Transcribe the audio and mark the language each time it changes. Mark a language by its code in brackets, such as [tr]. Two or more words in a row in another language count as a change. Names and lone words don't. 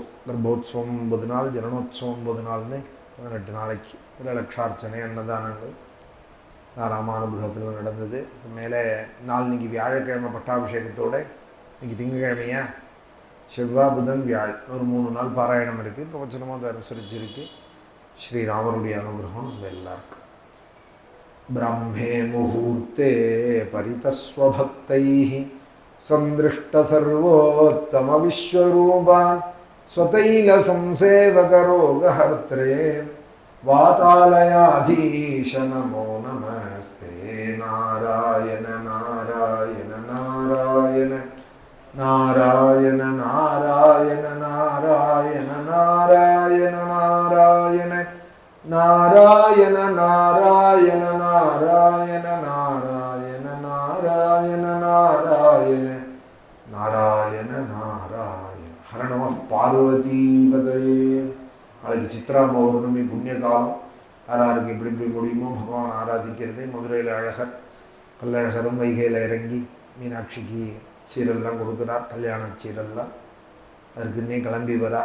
[ta] கர்ப்போத்சவம் 9 நாள், ஜனனோத்சவம் 9 நாள்னு 18 நாளைக்கு லட்சார்ச்சனை அன்னதானங்கள் ராமானுகிரகத்தில் நடந்தது. மேலே நாளைக்கு வியாழக்கிழமை பட்டாபிஷேகத்தோடு இன்றைக்கி திங்கக்கிழமையா செவ்வாய் புதன் வியாழ் ஒரு 3 நாள் பாராயணம் இருக்குது. பிரவச்சனமாக அதை அனுசரிச்சிருக்கு. ஸ்ரீராமருடைய அனுகிரகம் நம்ம எல்லாருக்கும். [sa] ब्रह्मे मुहूर्ते परितस्वभक्तैः सन्दृष्टसर्वोत्तम विश्वरूपा स्वतैलसंसेवकरोगहर्त्रे वातालयाधीश नमो नमस्ते. नारायण नारायण नारायण नारायण नारायण नारायण नारायण नारायण नारायण नारायण नारायण नारायण नारायण नारायण नारायण नारायण. हर नमः पार्वतीपतये. [ta] நாளைக்கு சித்ரா பௌர்ணமி புண்ணிய காலம். யாராருக்கு எப்படி எப்படி முடியுமோ பகவான் ஆராதிக்கிறது. மதுரையில் அழகர் கல்லழகரும் வைகையில் இறங்கி மீனாட்சிக்கு சீரெல்லாம் கொடுக்குறார். கல்யாண சீரெல்லாம் அதுக்குன்னே கிளம்பி வரா.